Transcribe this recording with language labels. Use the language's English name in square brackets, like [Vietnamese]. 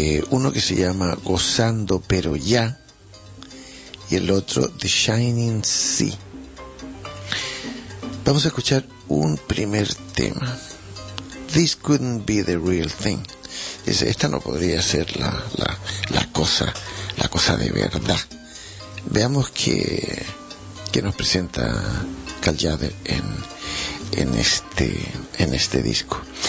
[Spanish] Uno que se llama Gozando Pero Ya, y el otro The Shining Sea. Vamos a escuchar un primer tema. [English] This couldn't be the real thing. [Spanish] Dice, esta no podría ser la cosa de verdad. Veamos qué nos presenta Carl Jaber en este disco.